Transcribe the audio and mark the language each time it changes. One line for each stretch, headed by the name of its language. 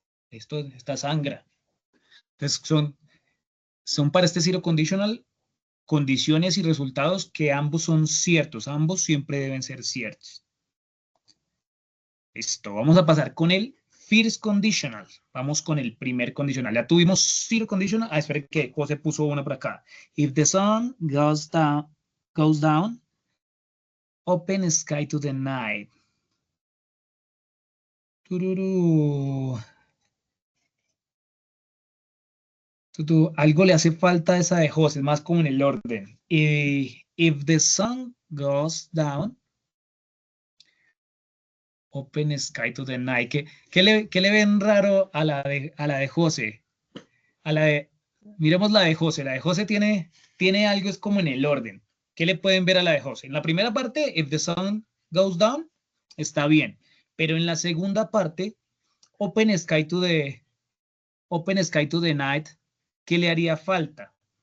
Spanish: Esta sangra. Entonces, son para este zero conditional condiciones y resultados que ambos son ciertos. Ambos siempre deben ser ciertos. Listo, vamos a pasar con el first conditional. Vamos con el primer condicional. Ya tuvimos zero conditional. Ah, espere que José puso una por acá.
English: If the sun goes down, open sky to the night. Tururú.
Spanish: Algo le hace falta a esa de José, es más como en el orden.
English: If the sun goes down, open sky to the night.
Spanish: ¿Qué le ven raro a la de José? Miremos la de José. La de José tiene algo, es como en el orden. ¿Qué le pueden ver a la de José? En la primera parte,
English: if the sun goes down,
Spanish: está bien. Pero en la segunda parte,
English: open sky to the night,
Spanish: ¿qué le haría falta?